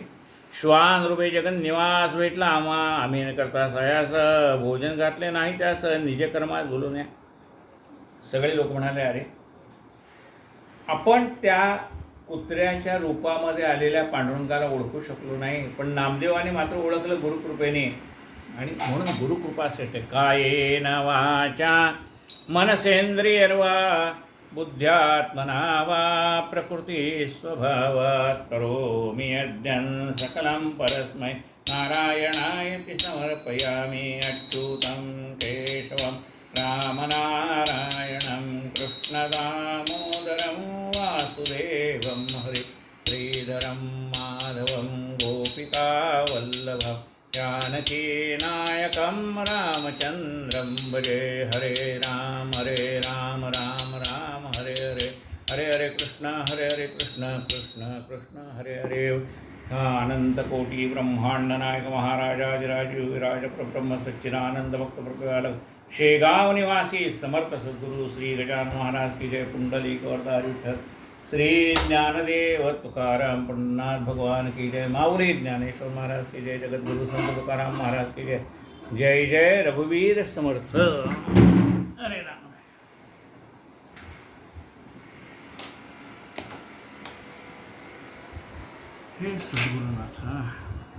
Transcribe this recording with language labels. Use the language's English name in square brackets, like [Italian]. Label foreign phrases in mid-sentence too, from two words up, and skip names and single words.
[Marathi] श्वान रूपे जगन निवास भेटला आम्ही न करता सयास भोजन घातले नाही त्यास निज कर्मास बोलून या. सगळे लोक म्हणाले अरे आपण त्या कुत्र्याच्या रूपामध्ये आलेल्या पांडुरंगाला ओळखू शकलो नाही पण नामदेवाने मात्र ओळखलं गुरुकृपेने. आणि म्हणून गुरुकृपासाठी [Sanskrit] कायेन वाचा मनसेंद्रियर्वा बुद्ध्यात्मना वा प्रकृती स्वभावात करोमि यज्ञं सकलं परस्मै नारायणायति समर्पयामि अच्युतं केशवं रामनारायणं कृष्णदामोदरं वासुदेवं हरि श्रीधरं माधवं गोपिकावल्लभं जानकीनायकं रामचन्द्रं भजे. हरे राम राम राम हरे हरे हरे हरे कृष्ण कृष्ण कृष्ण हरे हरे. [Marathi] अनंत कोटी ब्रह्मांड नायक महाराजाधिराज विराज परब्रह्म सच्चिदानंद भक्त प्रभुपालक शेगाव निवासी समर्थ सद्गुरु श्री गजानन महाराज [Hindi] की जय. [Marathi] पुंडलिक वरदारी विठ्ठल श्री ज्ञानदेव तुकाराम पंढरीनाथ भगवान [Hindi] की जय. [Marathi] माऊली ज्ञानेश्वर महाराज [Hindi] की जय. [Marathi] जगद्गुरु संत तुकाराम महाराज [Hindi] की जय. [Marathi] जय जय रघुवीर समर्थ. हरे राम. हे सद्गुरुनाथ.